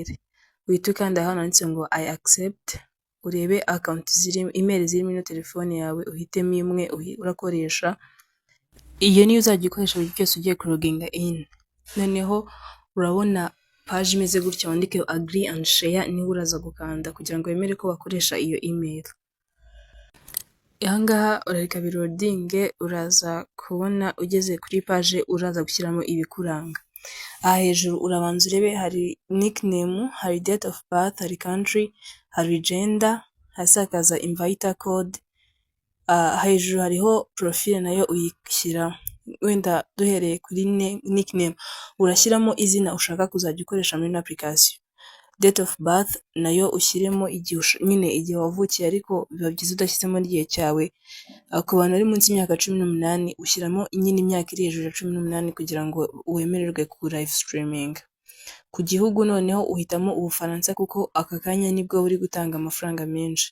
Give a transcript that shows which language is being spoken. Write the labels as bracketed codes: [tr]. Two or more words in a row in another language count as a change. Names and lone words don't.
[rw] Uhita ukanda hano handitse ngo [en] I accept, [rw] urebe account ziri email ziri muri telefone yawe, uhitemo imwe urakoresha. Iyo niyo uzajya ukoresha buri cyose ugiye kuloginga in. Noneho urabona page imeze gutyo wandike [en] agree and share, [rw] niho uraza gukanda kugira ngo wemere ko bakoresha iyo email. Ahangaha urareka birodinge, uraza kubona ugeze kuri page uraza gushyiramo ibikuranga. Aha hejuru urabanza urebe hari nickname, hari [en] date of birth, [rw] hari country, hari gender, hasi hakaza [en] inviter code. [rw] Hejuru hariho profile nayo uyishyira, wenda duhereye kuri nickname urashyiramo izina ushaka kuzajya ukoresha muri application. [en] Date of birth [rw] nayo ushyiremo igihe wavukiye, ariko biba byiza udashyizemo n'igihe cyawe. Ku bantu bari munsi y'imyaka 18 ushyiramo nyine imyaka iri hejuru ya 18 kugira ngo wemererwe ku [en] live streaming. [rw] Ku gihugu noneho uhitamo Ubufaransa kuko aka kanya nibwo buri gutanga amafaranga menshi.